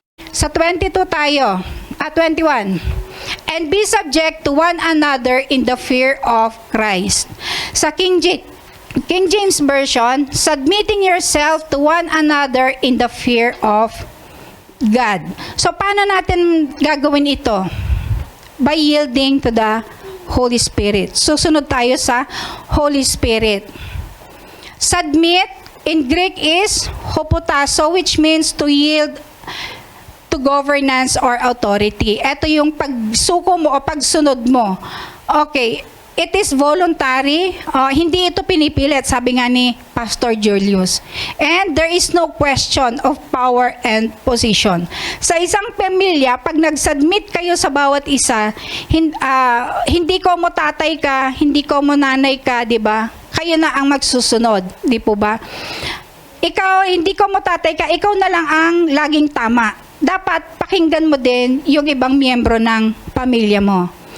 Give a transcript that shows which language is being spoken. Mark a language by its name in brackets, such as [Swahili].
[Filipino] Sa 22 tayo, [English] 21. And be subject to one another in the fear of Christ. Sa King James Version, submitting yourself to one another in the fear of God. So, [Filipino] paano natin gagawin ito? [English] By yielding to the Holy Spirit. [Filipino] Susunod tayo sa Holy Spirit. [English] Submit, in Greek is hupotasso, which means to yield to governance or authority. [Filipino] Ito yung pagsuko mo o pagsunod mo. Okay, [English] it is voluntary. [Filipino] Hindi ito pinipilit, sabi nga ni Pastor Julius. [English] And there is no question of power and position. [Filipino] Sa isang pamilya, pag nag-submit kayo sa bawat isa, hindi ko mo tatay ka, hindi ko mo nanay ka, di ba? Kayo na ang magsusunod, di po ba? Ikaw, hindi ko mo tatay ka, ikaw na lang ang laging tama. Dapat pakinggan mo din yung ibang miyembro ng pamilya mo.